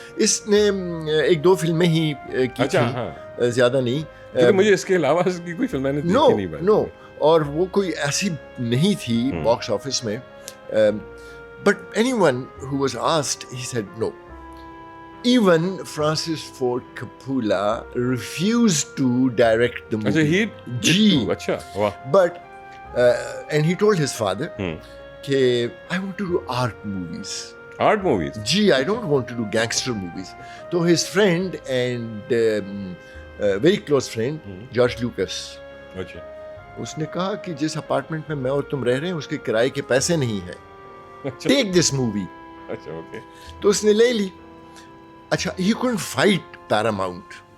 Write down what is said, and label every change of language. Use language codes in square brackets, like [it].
[ur] اس نے ایک دو فلمیں ہی کی تھی, زیادہ نہیں. مجھے اس کے علاوہ اس کی کوئی فلم میں نے دیکھی نہیں بھائی. نو, اور وہ کوئی ایسی نہیں تھی باکس آفس میں. [en] But anyone who was asked, he said no. Even Francis Ford Coppola refused to direct the movie. اچھا, he did too. [ur] اچھا, واہ. [en] But and he told his father کہ I want to do art movies. Art movies? Gee, I don't want to do gangster movies. So his friend and very close friend, George Lucas, [ur] اچھا, اس نے کہا کہ جس apartment میں میں اور تم رہ رہے ہیں اس کے کرائے کے پیسے نہیں ہیں, [en] Take this movie. [ur] اچھا, اوکے. تو اس نے لے لی. [en] اچھا, he couldn't fight Paramount.